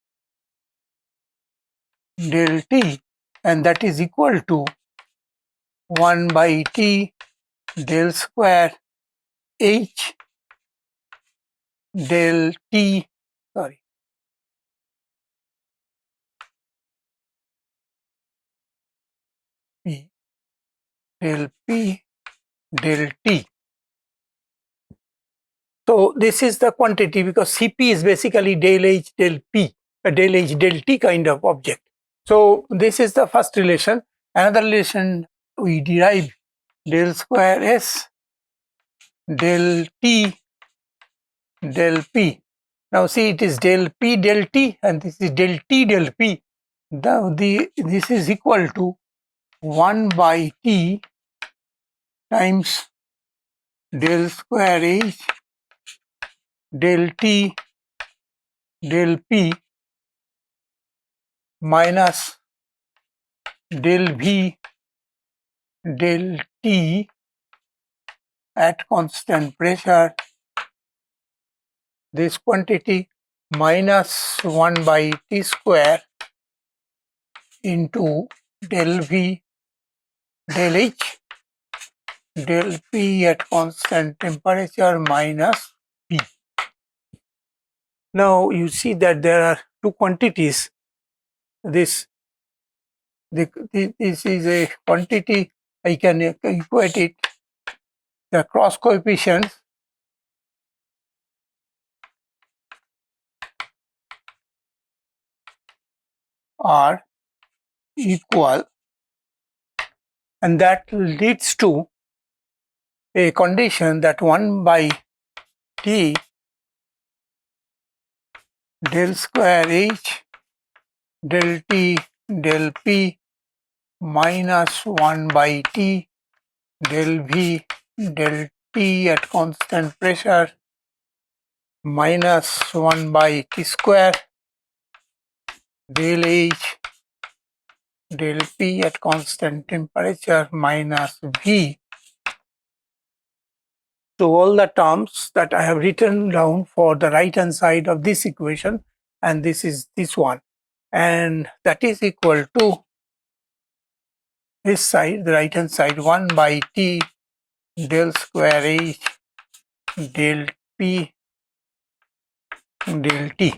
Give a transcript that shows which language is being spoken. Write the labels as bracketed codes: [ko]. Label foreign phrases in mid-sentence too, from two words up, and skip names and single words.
[en] del T, and that is equal to 1 by T del square H del T, P del P del T. So this is the quantity, because Cp is basically del H del P, del H del T kind of object. So this is the first relation. Another relation we derive del square S del T del P. Now see, it is del P del T and this is del T del P. This is equal to 1 by T times del square H del T del P minus del V del T at constant pressure, this quantity minus 1 by T square into del V del H del P at constant temperature minus P. Now you see that there are two quantities. This is a quantity, I can equate it, the cross coefficients are equal, and that leads to a condition that 1 by T del square H del T del P minus 1 by T del V del T at constant pressure minus 1 by T square del H del P at constant temperature minus V. So all the terms that I have written down for the right hand side of this equation, and this is this one, and that is equal to this side, the right hand side, 1 by T del square H del P del T.